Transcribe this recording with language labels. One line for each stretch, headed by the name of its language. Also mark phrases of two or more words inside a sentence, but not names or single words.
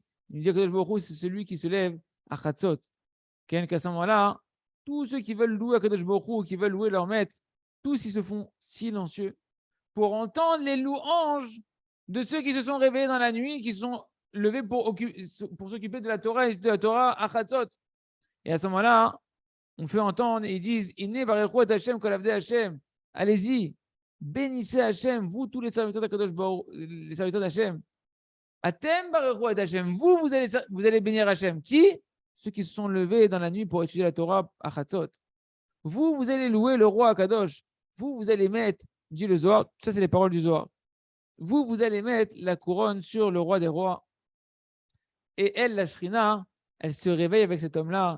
French: Nous dit
Hebrew: הקדוש ברוך הוא,
French: c'est celui qui se lève à Chatzot. Qu'à ce moment-là, tous ceux qui veulent louer
Hebrew: הקדוש ברוך הוא,
French: qui veulent louer leur maître, tous ils se font silencieux pour entendre les louanges de ceux qui se sont réveillés dans la nuit, qui sont lever pour s'occuper de la Torah et de la Torah à Chatzot. Et à ce moment-là, on fait entendre et ils disent
Hebrew: הנה ברכו את ה' כל עבדי ה.
French: Allez-y, bénissez Hashem, vous tous les serviteurs d'
Hebrew: הקדוש ברוך,
French: les serviteurs d'Hashem.
Hebrew: אתם ברכו את ה.
French: Vous allez bénir Hashem. Qui? Ceux qui se sont levés dans la nuit pour étudier la Torah à Chatzot. Vous allez louer le roi Akadosh. Vous allez mettre, dit le Zohar, ça c'est les paroles du Zohar. Vous allez mettre la couronne sur le roi des rois. Et elle, la Shrina, elle se réveille avec cet homme-là.